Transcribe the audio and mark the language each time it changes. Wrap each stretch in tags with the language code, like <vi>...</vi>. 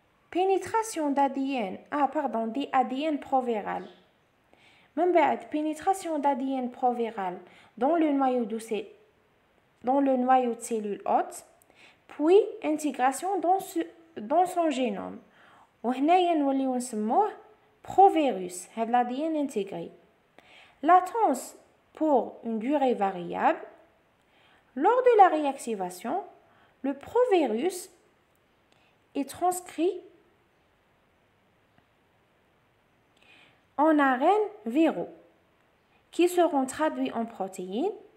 <fr>Pénétration d'ADN, des ADN proviral. Même pénétration d'ADN proviral dans le noyau de cellules hôtes, puis intégration dans son génome.</fr> <ar>وهنايا نوليو نسموه provirus, هذا</ar> <fr>l'ADN intégré. Latence pour une durée variable. Lors de la réactivation, le provirus est transcrit en ARN viraux qui seront traduits en protéines.</fr>